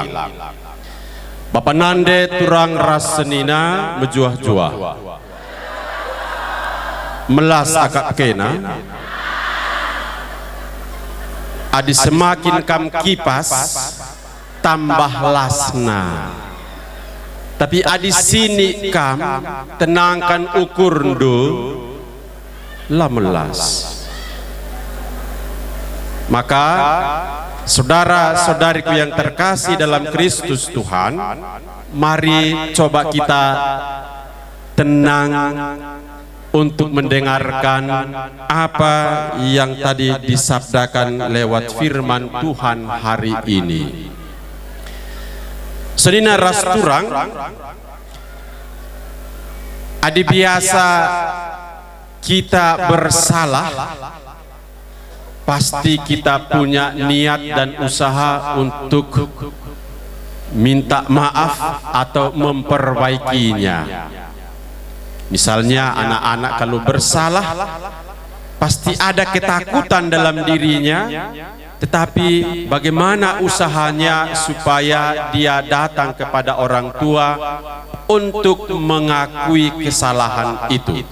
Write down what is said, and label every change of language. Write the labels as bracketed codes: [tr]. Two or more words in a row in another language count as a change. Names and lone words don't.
[btx] Bapak Nande turang rasenina mejuah-juah melas akak kena adi semakin kam kipas tambah lasna, tapi adi sini kam tenangkan ukur ndo lah melas. [id] Maka saudara-saudariku yang terkasih dalam Kristus Tuhan, mari coba kita tenang untuk mendengarkan apa yang tadi disabdakan lewat firman Tuhan hari ini. [btx] Sedina rasturang adi [id] biasa kita bersalah, pasti kita punya niat dan usaha untuk minta maaf atau memperbaikinya. Misalnya anak-anak kalau bersalah pasti ada ketakutan dalam dirinya, tetapi bagaimana usahanya supaya dia datang kepada orang tua untuk mengakui kesalahan itu.